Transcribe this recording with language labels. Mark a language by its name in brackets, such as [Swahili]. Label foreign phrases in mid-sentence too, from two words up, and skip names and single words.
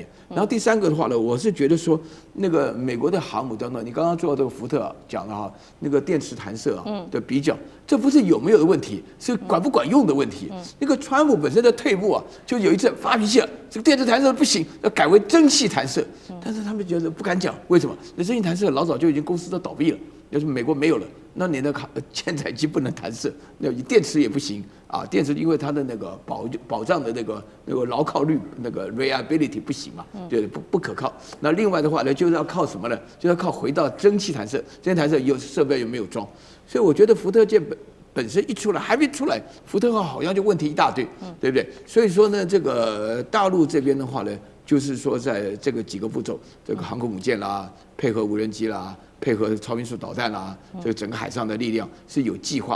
[Chinese] 然後第三個的話呢，我是覺得說那個美國的航母當中，你剛剛做這個福特講的哈，那個電磁彈射啊的比較，這不是有沒有的問題，是管不管用的問題。那個川普本身的退步啊，就有一次發脾氣了，這個電磁彈射不行，要改為蒸汽彈射。但是他們覺得不敢講，為什麼？那蒸汽彈射老早就已經公司都倒閉了要是美國沒有了，那你的艦載機不能彈射，那電池也不行啊，電池因為它的那個保障的那個牢靠率那個 reliability 不行嘛，就是不可靠。那另外的話呢，就是要靠什麼呢？就要靠回到蒸汽彈射，蒸汽彈射有設備又沒有裝，所以我覺得福特艦本身一出來還沒出來，福特號好像就問題一大堆，對不對？所以说呢，這個大陸這邊的話呢，就是說在這個幾個步驟，這個航空母艦啦，配合無人機啦，配合超音速導彈啦，這個整個海上的力量是有計劃的。